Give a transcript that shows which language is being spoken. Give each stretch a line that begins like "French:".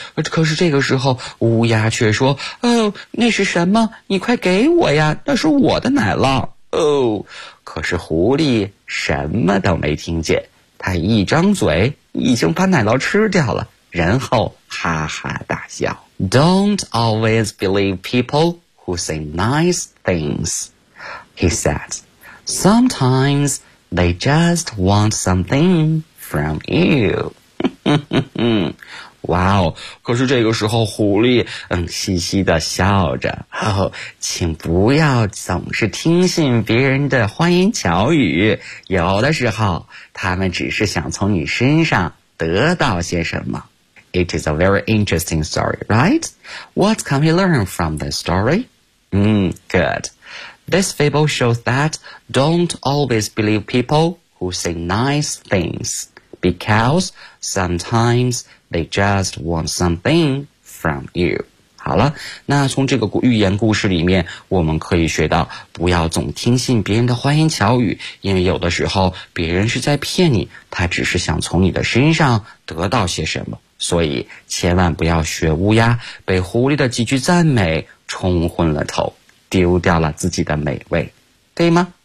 Chinese: 可是这个时候乌鸦却说，那是什么？你快给我呀，那是我的奶酪。可是狐狸什么都没听见，他一张嘴已经把奶酪吃掉了，然后哈哈大笑。
English: Don't always believe people who say nice things, he said. Sometimes they just want something from you.
Chinese: Wow, 可是这个时候狐狸嘻嘻地笑着，请不要总是听信别人的花言巧语，有的时候他们只是想从你身上得到些什么。
English: It is a very interesting story, right? What can we learn from this story? Good. This fable shows that don't always believe people who say nice things, because sometimes they just want something from you.
Chinese: 好了，那从这个寓言故事里面，我们可以学到不要总听信别人的花言巧语，因为有的时候别人是在骗你，他只是想从你的身上得到些什么。所以千万不要学乌鸦，被狐狸的几句赞美冲昏了头，丢掉了自己的美味，对吗？